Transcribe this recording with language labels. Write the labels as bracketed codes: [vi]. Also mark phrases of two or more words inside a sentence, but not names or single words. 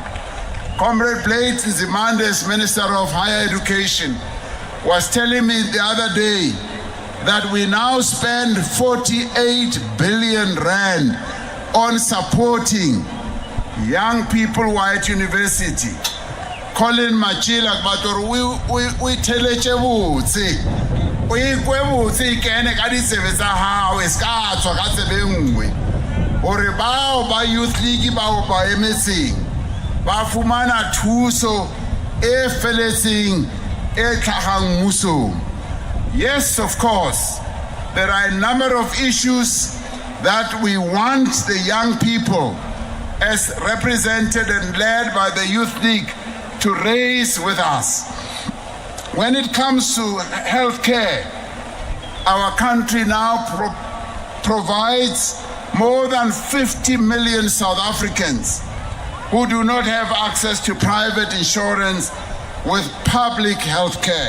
[en] Comrade Blade Nzimande's Minister of Higher Education was telling me the other day that we now spend 48 billion rand on supporting young people who are at university. [st] Colin Machila, [en] but we tell each we [st] kene ka ditsebe tsa hao e ska tswa ka tsebe nngwe hore bao ba [en] youth league [st] bao ba emetseng ba fumana thuso e feletseng e tlhagang mmusong. [en] Yes, of course, there are a number of issues that we want the young people, as represented and led by the Youth League, to raise with us. When it comes to health care, our country now provides more than 50 million South Africans who do not have access to private insurance with public health care.